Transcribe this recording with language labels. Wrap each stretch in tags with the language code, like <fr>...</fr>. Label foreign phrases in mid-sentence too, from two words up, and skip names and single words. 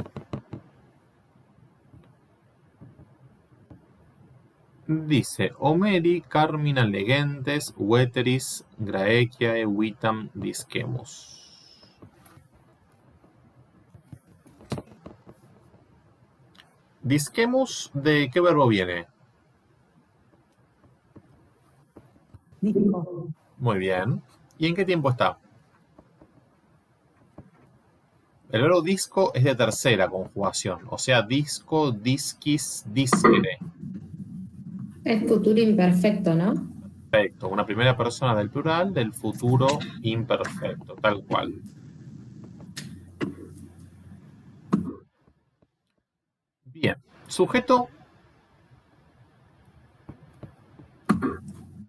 <es>Dice:</es> <la>Homeri carmina legentes veteris graeciae vitam discemus.</la> <es>Discemus, ¿de qué verbo viene? Disco. Muy bien. ¿Y en qué tiempo está? El verbo disco es de tercera conjugación, o sea, disco,</es> <la>disquis, discere.</la> <es>Es futuro imperfecto, ¿no? Perfecto, una primera persona del plural del futuro imperfecto, tal cual. Bien, sujeto</es>